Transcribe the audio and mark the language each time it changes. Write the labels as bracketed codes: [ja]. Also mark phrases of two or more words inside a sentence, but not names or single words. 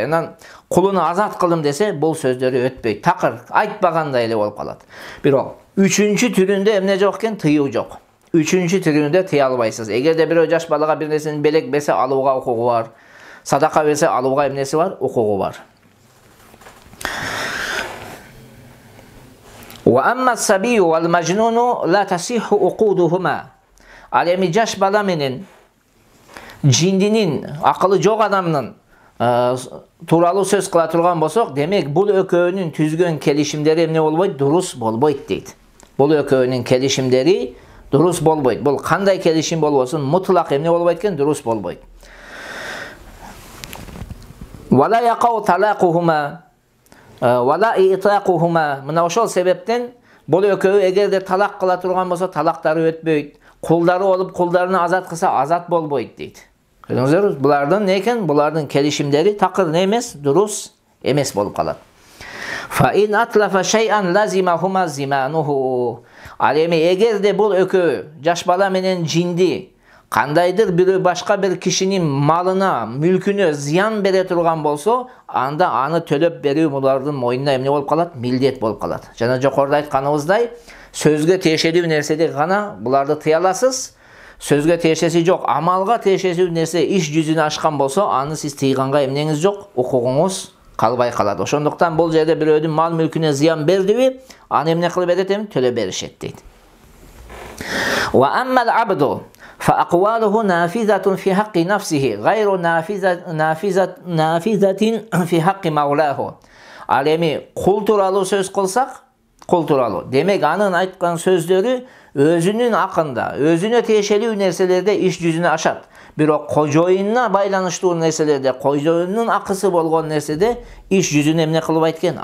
[ky] Анан кулуну азат кылдым десе, бул сөздөрү өтпөйт. Такыр айтпагандай эле болуп калат. Бирок үчүнчү түрүндө эмне жок экен? Тыюу жок. Үчүнчү түрүндө тыя албайсыз. Эгерде бирөө жаш балага бир нерсени белек берсе, алууга укугу бар. Садака берсе, алууга эмнеси бар? Укугу бар. [ar] وأما الصبي والمجنون لا تصح عقودهما. [ky] Al эми жаш бала менен жиндинин, акылы жок адамдын тууралуу сөз кыла турган болсок, демек бул экөөнүн түзгөн келишимдери эмне болбойт? Дурус болбойт дейт. Бул экөөнүн келишимдери дурус болбойт. Бул кандай келишим болбосун, мутлак эмне болбойт экен? Дурус болбойт. [ar] ولا يقع طلاقهما ولا عتاقهما. [ky] Мына ошол себептен бул экөө эгерде талак кыла турган болсо, талактары өтпөйт. Кулдары болуп, кулдарына азат кылса, азат болбойт дейт. Көрдүңүздөр, булардын не экен? Булардын келишимдери такыр не эмес? Дурус эмес болуп калат. [ar] فإن أتلفا شيئا لزمهما ضمانه. [ky] Ал эми эгерде бул экөө жаш бала менен жинди кандайдыр бирөө башка бир кишинин малына, мүлкүнө зыян бере турган болсо, анда аны төлөп берүү булардын мойнуна эмне болуп калат? Милдет болуп калат. Жана жокоруда айтканыбыздай, сөзгө тиешелүү нерседе гана буларды тыя аласыз. Сөзгө тиешеси жок, амалга тиешеси нерсе иш жүзүнө ашкан болсо, аны сиз тыйганга эмнеңиз жок, укугуңуз калбай калат. Ошондуктан бул жерде бирөөдүн мал мүлкүнө зыян бердиби, аны эмне кылып берет? Төлөп беришет дейт. [ar] وأما العبد فأقواله نافذة في حق نفسه غير نافذة في حق مولاه. [ky] Al эми кул тууралуу сөз кылсак, кул тууралуу. Демек анын айткан сөздөрү өзүнүн акында, өзүнө тиешелүү нерселерде иш жүзүнө ашат. Бирок кожоюнуна байланыштуу нерселерде, кожоюнунун акысы болгон нерседе иш жүзүнө эмне кылбайт экен?